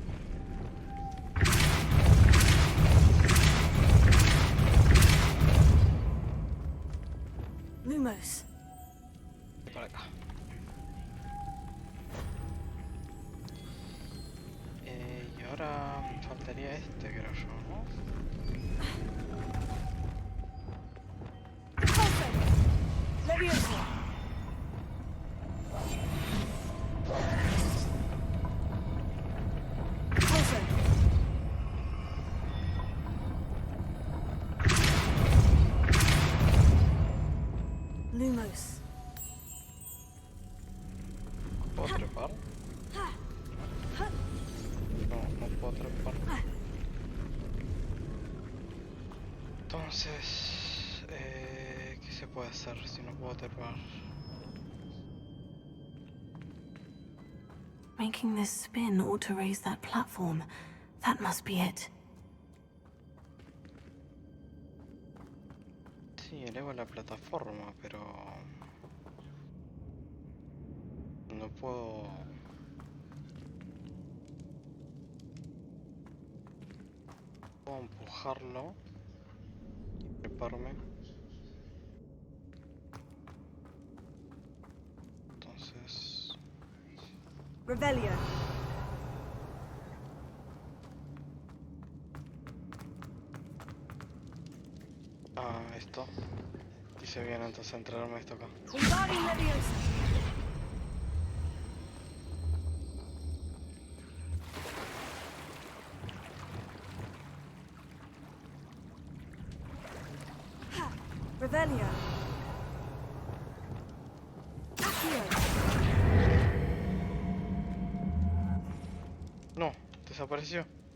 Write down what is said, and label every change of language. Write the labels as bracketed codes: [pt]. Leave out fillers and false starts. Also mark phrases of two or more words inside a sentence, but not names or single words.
[es] Lumos. Para acá. Y ahora me faltaría este, creo yo, ¿no? Leviosa. Lumos. ¿Puedo trepar? No, no puedo trepar. Entonces, ¿qué se puede hacer si no puedo trepar? [en] Making this spin ought to raise that platform. That must be it. [es] Sí, elevo la plataforma, pero no puedo. Puedo empujarlo y treparme. Entonces, Revelio. esto. Hice bien entonces entregarme esto acá. Wingardium Leviosa. Revelio. Accio. No, desapareció.